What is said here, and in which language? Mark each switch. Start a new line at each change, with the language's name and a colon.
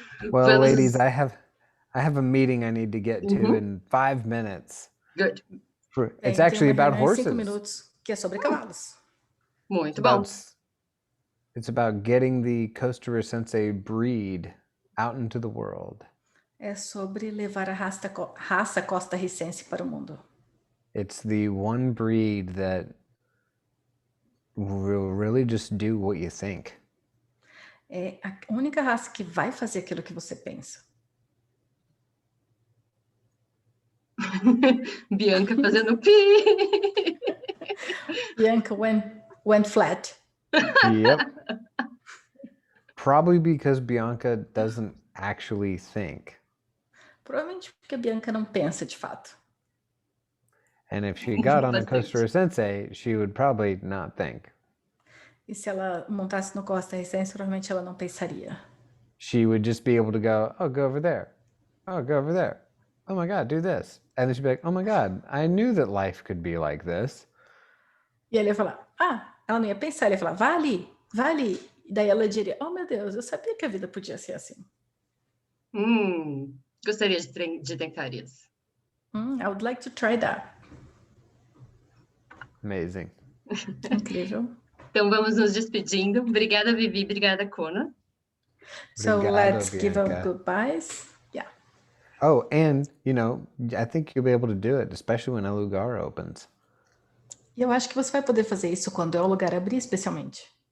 English: Well, ladies, I have a meeting I need to get to in 5 minutes. Good. It's actually about horses.
Portuguese: 5 minutos, que é sobre cavalos. Muito bom.
English: It's about getting the Costa Ricense breed out into the world.
Portuguese: É sobre levar a raça costarricense para o mundo.
English: It's the one breed that will really just do what you think.
Portuguese: É a única raça que vai fazer aquilo que você pensa. Bianca fazendo pi.
English: Bianca went flat. Yep. Probably because Bianca doesn't actually think.
Portuguese: Provavelmente porque a Bianca não pensa de fato.
English: And if she got on a Costa Ricense, she would probably not think.
Portuguese: E se ela montasse no costarricense, provavelmente ela não pensaria.
English: She would just be able to go, oh, go over there. Oh, go over there. Oh my God, do this. And then she'd be like, oh my God, I knew that life could be like this.
Portuguese: E ele ia falar, ela não ia pensar, ele ia falar, vá ali, vá ali. E daí ela diria, oh meu Deus, eu sabia que a vida podia ser assim. Gostaria de tentar isso.
English: I would like to try that. Amazing.
Portuguese: Incrível. Então vamos nos despedindo. Obrigada, Vivi. Obrigada, Kona.
English: So
Portuguese: Obrigado,
English: let's
Portuguese: Bianca.
English: give our goodbyes. Yeah. Oh, and, I think you'll be able to do it, especially when El Lugar opens.
Portuguese: E eu acho que você vai poder fazer isso quando o lugar abrir, especialmente.